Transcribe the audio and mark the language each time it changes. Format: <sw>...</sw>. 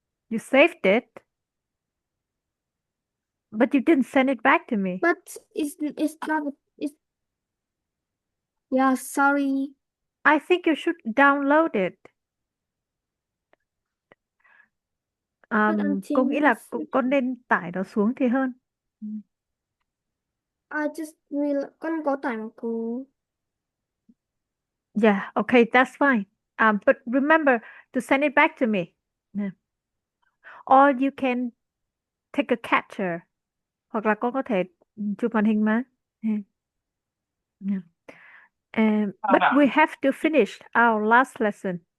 <en>You saved it, but you didn't send it back to me. But it's not. It's yeah. Sorry. I think you should download it. But</en> <vi>Cô nghĩ là</vi> <en>until</en> <vi>con nên tải nó xuống thì hơn. Ừ.</vi> <en>I just will</en> <vi>con có tải mà cô.</vi> <en>Yeah, okay, that's fine. But remember to send it back to me. Yeah. Or you can take a capture.</en> <vi>Hoặc là con có thể chụp màn hình mà.</vi> <en>Yeah. Yeah. But we have to finish our last lesson.</en>